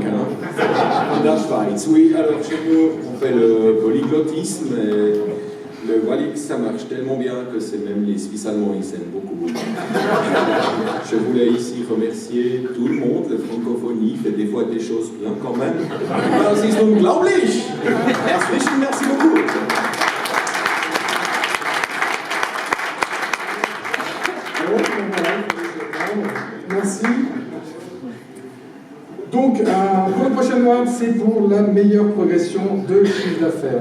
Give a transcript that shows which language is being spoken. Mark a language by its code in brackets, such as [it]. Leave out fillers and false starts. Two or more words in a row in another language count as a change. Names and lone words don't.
[de] In der Schweiz. [fr] Oui, alors chez nous, on fait le polyglottisme et le Walix, ça marche tellement bien que c'est même les Suisses allemands, ils s'aiment beaucoup. Je voulais ici remercier tout le monde. La francophonie fait des fois des choses bien quand même. [de] Das ist unglaublich. [fr] Merci beaucoup. Merci. Donc, pour le prochain mois, c'est pour la meilleure progression de chiffre d'affaires.